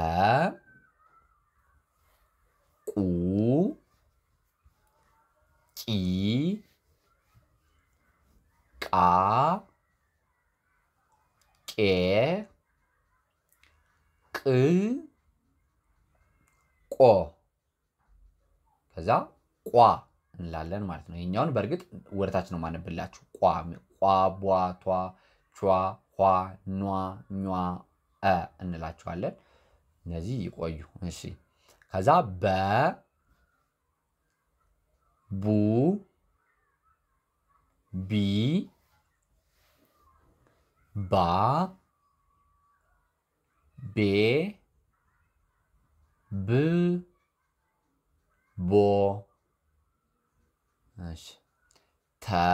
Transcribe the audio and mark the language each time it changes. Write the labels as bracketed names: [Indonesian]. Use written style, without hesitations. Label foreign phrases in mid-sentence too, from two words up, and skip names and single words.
[Amharic] ቁ ቂ ቃ ቄ ቅ ቆ ከዛ ቋ እንላለን ማለት ነው ይሄኛውን በርግጥ ወርታች ነው ማነብላችሁ ቋ ቋ ቧ ቷ ቿ ኋ ኗ ኟ እንላቸዋለን እነዚህ ይቆዩ እሺ ከዛ በ ቡ ቢ ባ ቤ ብ ቦ እሺ ተ